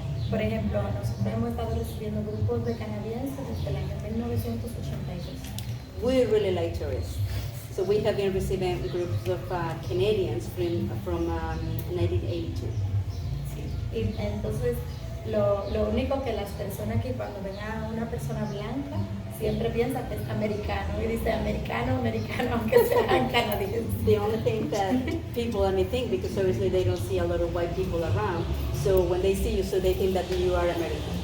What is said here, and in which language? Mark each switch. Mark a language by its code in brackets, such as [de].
[es] Por ejemplo, nosotros hemos estado recibiendo grupos de canadienses desde el año 1982. [en] We really like tourists. So we have been receiving groups of Canadians from 1982. [es] Sí. Y entonces, lo único que las personas aquí cuando ven a una persona blanca, siempre piensan que es americano y dice americano, aunque sean canadienses. [en] The only thing that people think, because obviously they don't see a lot of white people around, so when they see you, so they think that you are American.